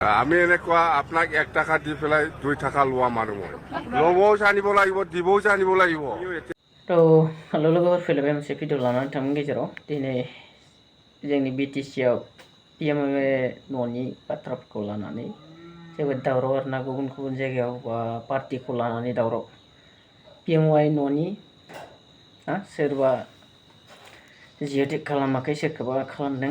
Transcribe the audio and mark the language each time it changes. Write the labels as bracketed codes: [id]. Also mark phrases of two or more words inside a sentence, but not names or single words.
[as] আমি এনেকুৱা আপোনাক 1 টাকা দি পেলাই 2 টাকা লোৱা মানুহ মই ল'বও জানিব লাগিব দিবও জানিব লাগিব [brx] তো लोगोफोर फैलायबाय मोनसे भिडिअ लानानै नोंथांनि गेजेराव दिनै जोंनि बिटिसिआव PMAY न'नि बाथ्राफोरखौ लानानै जेबो दावराव आरोना गुबुन गुबुन जायगायाव बा पार्टिखौ लानानै दावराव PMAY न'नि सोरबा जिअ'टेक खालामाखै सोरखौबा खालामदों